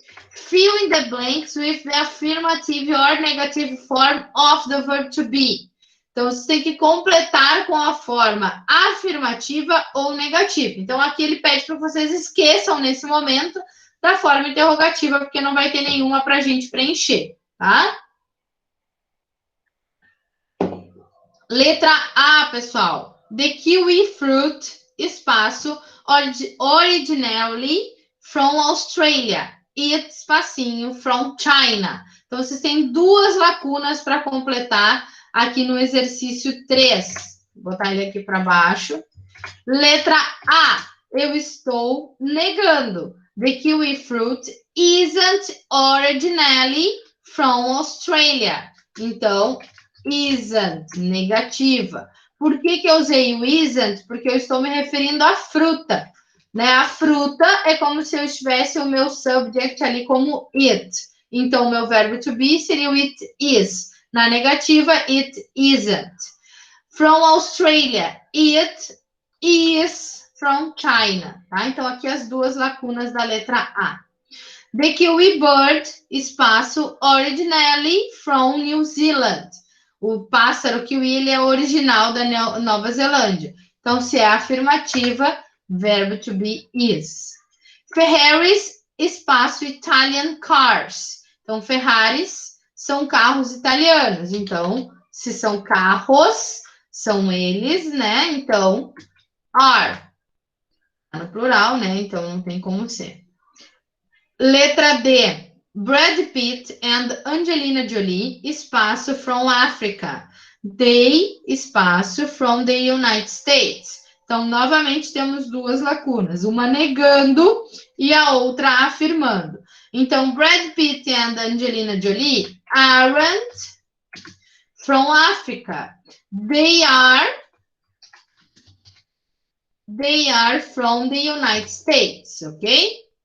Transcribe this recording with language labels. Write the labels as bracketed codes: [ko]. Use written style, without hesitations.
[en] Fill in the blanks with the affirmative or negative form of the verb to be. [pt] Então, você tem que completar com a forma afirmativa ou negativa. Então, aqui ele pede para vocês esqueçam nesse momento da forma interrogativa, porque não vai ter nenhuma para a gente preencher, tá? Letra A, pessoal. [en] The kiwi fruit, [pt] espaço, [en] originally from Australia. It, [pt] espacinho, [en] from China. [pt] Então, vocês têm duas lacunas para completar aqui no exercício 3. Vou botar ele aqui para baixo. Letra A. Eu estou negando. [en] The kiwi fruit isn't originally from Australia. [pt] Então, isn't, negativa. Por que eu usei o isn't? Porque eu estou me referindo à fruta. Né? A fruta é como se eu estivesse o meu subject ali como it. Então, o meu verbo to be seria o it is. Na negativa, [en] it isn't. From Australia, it is from China, tá? [pt] Então, aqui as duas lacunas da letra A. [en] The kiwi bird, [pt] espaço, [en] originally from New Zealand. [pt] O pássaro kiwi, ele é original da Nova Zelândia. Então, se é afirmativa, verbo to be is. [en] Ferraris, [pt] espaço, [en] Italian cars. [pt] Então, Ferraris são carros italianos. Então, se são carros, são eles, né? Então, are. No plural, né? Então, não tem como ser. Letra D. [en] Brad Pitt and Angelina Jolie, [pt] espaço, [en] from Africa. They, [pt] espaço, [en] from the United States. [pt] Então, novamente, temos duas lacunas. Uma negando e a outra afirmando. [en] Então, Brad Pitt and Angelina Jolie aren't from Africa. They are from the United States, ok?